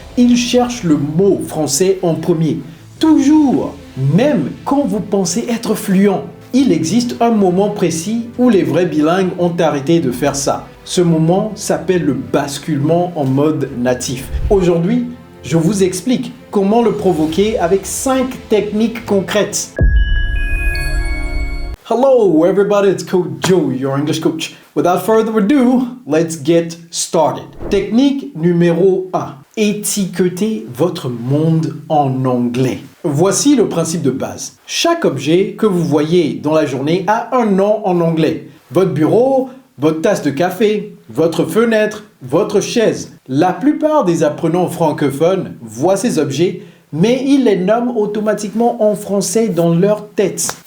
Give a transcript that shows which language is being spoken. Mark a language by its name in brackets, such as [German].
[French] Il cherche le mot français en premier. Toujours, même quand vous pensez être fluent. Il existe un moment précis où les vrais bilingues ont arrêté de faire ça. Ce moment s'appelle le basculement en mode natif. Aujourd'hui, je vous explique comment le provoquer avec 5 techniques concrètes. [English] Hello everybody, it's Coach Joe, your English coach. Without further ado, let's get started. [French] Technique numéro 1. Étiquetez votre monde en anglais. Voici le principe de base. Chaque objet que vous voyez dans la journée a un nom en anglais. Votre bureau, votre tasse de café, votre fenêtre, votre chaise. La plupart des apprenants francophones voient ces objets, mais ils les nomment automatiquement en français dans leur tête.